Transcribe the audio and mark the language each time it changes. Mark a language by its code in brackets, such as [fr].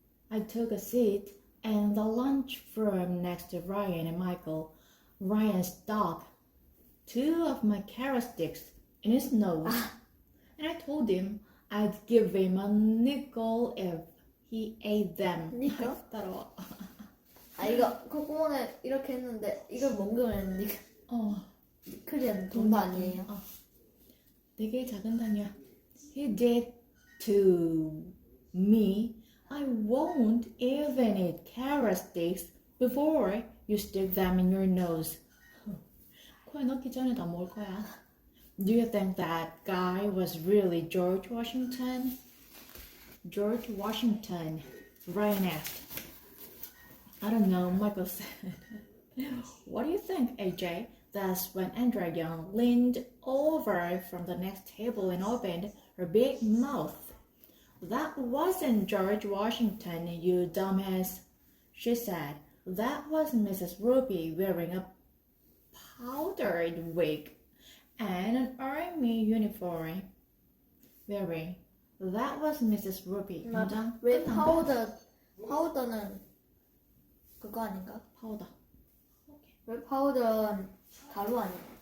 [en] I took a seat in the lunchroom next to Ryan and Michael. Ryan stuck 2 of my carrot sticks in his nose. And I told him I'd give him a nickel if he ate them. nickel? [ko] 따라와. 이거 콧구멍에 이렇게 했는데 이걸 먹으면 니클은 돈도 아니에요. 되게 작은 단위야. [en] He did to me. I won't even eat carrot sticks before you stick them in your nose. [ko] 코에 넣기 전에 다 먹을 거야. [en] Do you think that guy was really George Washington? George Washington, Ryan asked. I don't know, Michael said. What do you think, AJ? That's when Andrea Young leaned over from the next table and opened her big mouth. That wasn't George Washington, you dumbass, she said. That was Mrs. Roopy wearing a powdered wig and an army uniform. That was Mrs. Roopy. [ko] 왜 파우더는 그거 아닌가? 파우더. 왜 파우더는 가루 아니야?